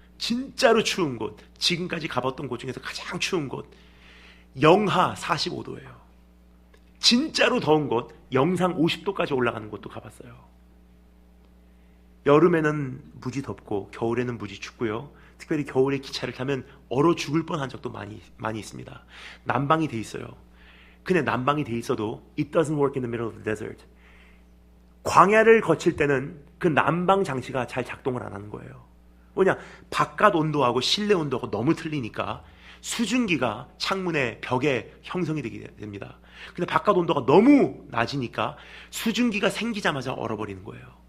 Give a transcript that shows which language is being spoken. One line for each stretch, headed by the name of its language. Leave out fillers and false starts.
Korean: 진짜로 추운 곳, 지금까지 가봤던 곳 중에서 가장 추운 곳, 영하 45도예요. 진짜로 더운 곳, 영상 50도까지 올라가는 곳도 가봤어요. 여름에는 무지 덥고 겨울에는 무지 춥고요, 특별히 겨울에 기차를 타면 얼어 죽을 뻔한 적도 많이 있습니다. 난방이 돼 있어요. 근데 난방이 돼 있어도
English: it doesn't work in the middle of the desert.
Korean: 광야를 거칠 때는 그 난방 장치가 잘 작동을 안 하는 거예요. 뭐냐, 바깥 온도하고 실내 온도가 너무 틀리니까 수증기가 창문에 벽에 형성이 되게 됩니다. 근데 바깥 온도가 너무 낮으니까 수증기가 생기자마자 얼어버리는 거예요.